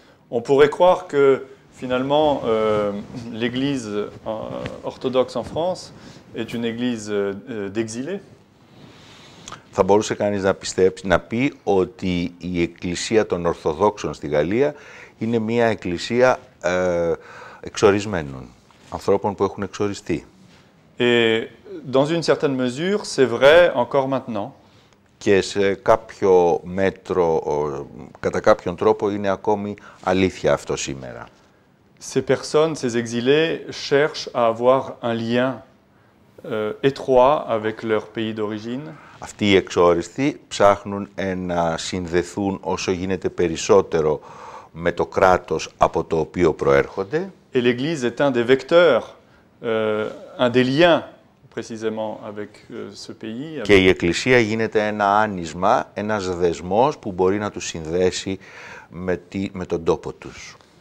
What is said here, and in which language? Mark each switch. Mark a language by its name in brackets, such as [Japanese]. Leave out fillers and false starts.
[French] On pourrait croire que finalement l'Église orthodoxe en France est une église d'exilés. [Greek] Θα μπορούσε κανείς να πει ότι η Εκκλησία των Ορθοδόξων στη Γαλλία είναι μια εκκλησία εξορισμένων, ανθρώπων που έχουν εξοριστεί. [French] Et dans une certaine mesure, c'est vrai encore maintenant. [Greek] Και σε κάποιο μέτρο, κατά κάποιον τρόπο, είναι ακόμη αλήθεια αυτό σήμερα. [French] Ces personnes, ces exilés, cherchent à avoir un lien étroit avec leur pays d'origine. [Greek] Αυτοί οι εξόριστοι ψάχνουν να συνδεθούν όσο γίνεται περισσότερο με το κράτος από το οποίο προέρχονται. [French] Et l'Église est un des vecteurs, un des liens précisément avec ce pays. [Greek] Και η Εκκλησία γίνεται ένα άνισμα, ένας δεσμός που μπορεί να τους συνδέσει με τον τόπο τους.